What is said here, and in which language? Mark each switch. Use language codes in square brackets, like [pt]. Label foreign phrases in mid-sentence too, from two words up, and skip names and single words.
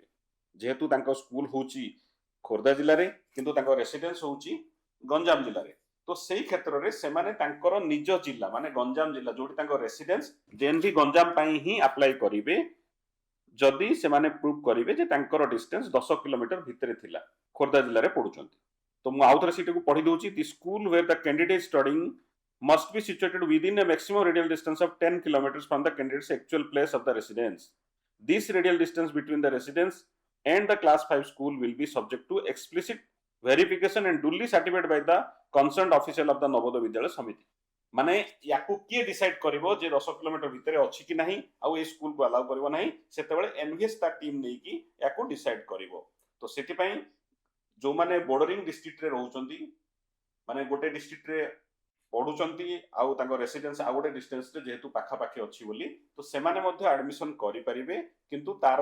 [or] ଜେହେତୁ ତାଙ୍କ ସ୍କୁଲ ହେଉଛି ଖୋର୍ଦ୍ଧା ଜିଲ୍ଲାରେ କିନ୍ତୁ ତାଙ୍କ ରେସିଡେନ୍ସ ହେଉଛି ଗଞ୍ଜାମ ଜିଲ୍ଲାରେ, ତ ସେହି କ୍ଷେତ୍ରରେ ସେ ମାନେ ତାଙ୍କର ନିଜ ଜିଲ୍ଲା ମାନେ ଗଞ୍ଜାମ ଜିଲ୍ଲା ଯୋଉଠି ତାଙ୍କ ରେସିଡେନ୍ସ ଯେଉଁ ଭି ଗଞ୍ଜାମ ପାଇଁ ହିଁ ଆପ୍ଲାଇ କରିବେ, ଯଦି ସେ ମାନେ ପ୍ରୁଭ କରିବେ ଯେ ତାଙ୍କର ଡିଷ୍ଟାନ୍ସ 10 କିଲୋମିଟର ଭିତରେ ଥିଲା, ଖୋର୍ଦ୍ଧା ଜିଲ୍ଲାରେ ପଢ଼ୁଛନ୍ତି। ତ ମୁଁ ଆଉଥରେ ସିଟ୍ କୁ ପଢ଼ି ଦେଉଛି, [en] the school where the candidate studying must be situated within a maximum radial distance of 10 kilometers from the candidate's actual place of the residence. This radial distance between the residence and the class 5 school will be subject to explicit verification and duly certified by the concerned official of the Navodaya Vidyalaya Samiti. [or] ମାନେ ଏହାକୁ କିଏ ଡିସାଇଡ କରିବ ଯେ 10 କିଲୋମିଟର ଭିତରେ ଅଛି କି ନାହିଁ ଆଉ ଏ ସ୍କୁଲକୁ ଆଲାଉ କରିବ ନାହିଁ, ସେତେବେଳେ ଏନଭିଏସ ର ଟିମ୍ ନେଇ କି ଏହାକୁ ଡିସାଇଡ କରିବ। ତ ସେଥି ପାଇଁ ଯୋ ମାନେ [en] bordering district [or] ରେ ରହୁଛନ୍ତି, ମାନେ ଗୋଟେ ଡିଷ୍ଟ୍ରିକ୍ଟରେ ପଢ଼ୁଛନ୍ତି ଆଉ ତାଙ୍କ ରେସିଡେନ୍ସ ଆଉ ଗୋଟେ ଡିଷ୍ଟାନ୍ସରେ ଯେହେତୁ ପାଖାପାଖି ଅଛି ବୋଲି ତ ସେମାନେ ମଧ୍ୟ ଆଡମିଶନ କରି ପାରିବେ କିନ୍ତୁ ତାର